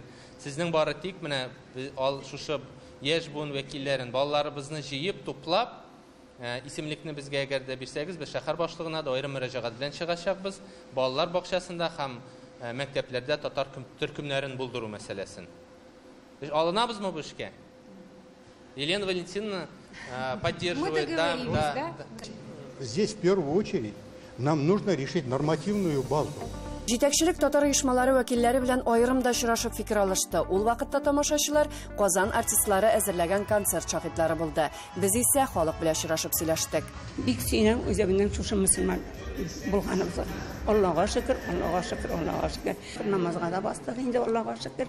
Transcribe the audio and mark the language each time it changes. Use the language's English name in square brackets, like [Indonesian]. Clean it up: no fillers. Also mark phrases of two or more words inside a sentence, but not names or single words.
[Tatar] Сезнең бары тик менә шушы яшь буын вәкилләрен, балаларыбызны җыеп, туплап, исемлекне безгә әгәр дә бирсәгез, без шәһәр башлыгына да аерым мөрәҗәгать белән чыгачакбыз. Балалар бакчасында һәм мәктәпләрдә татар төркемнәрен булдыру мәсьәләсен. Без алынабызмы бу эшкә? [Russian] Елена Валентиновна поддерживает. Да. Здесь в первую очередь нам нужно решить нормативную базу. [Tatar] Җитәкчелек татар оешмалары вәкилләре белән аерым да очрашып фикер алышты. Ул вакытта тамашачылар Казан артистлары әзерләгән концерт шаһитлары булды. Без исә халык белән очрашып сөйләштек. Бик сөйнәм үзебезнең шушы мөселман булганыбыз. Аллага шөкер, Аллага шөкер, Аллага шөкер. Намазга да бастык инде, Аллага шөкер.